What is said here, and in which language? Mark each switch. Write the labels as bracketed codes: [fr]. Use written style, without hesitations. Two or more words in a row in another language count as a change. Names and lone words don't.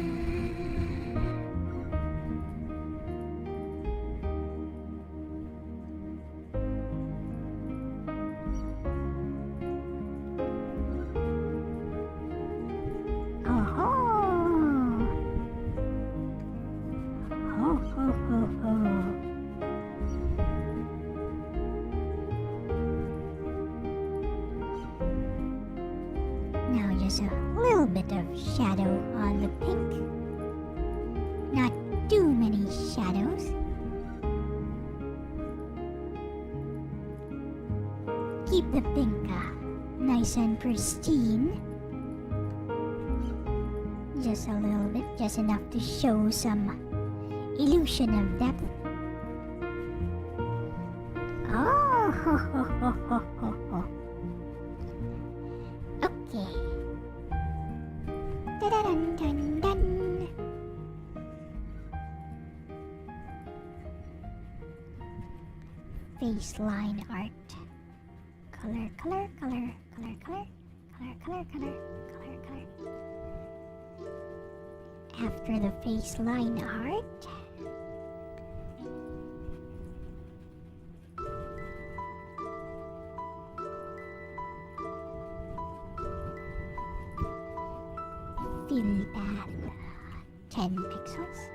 [en] Oh-ho! Ho, ho, ho, ho. Now just a little bit of shadow on the pink. Not too many shadows. Keep the pink nice and pristine. Just a little bit, just enough to show some illusion of depth. Oh, ho, ho, ho, ho, ho, ho. Okay. Da-da-dun, dun, dun. Face line art. Color, color, color, color, color, color, color, color, color, color. After the face line art, fill path 10 pixels.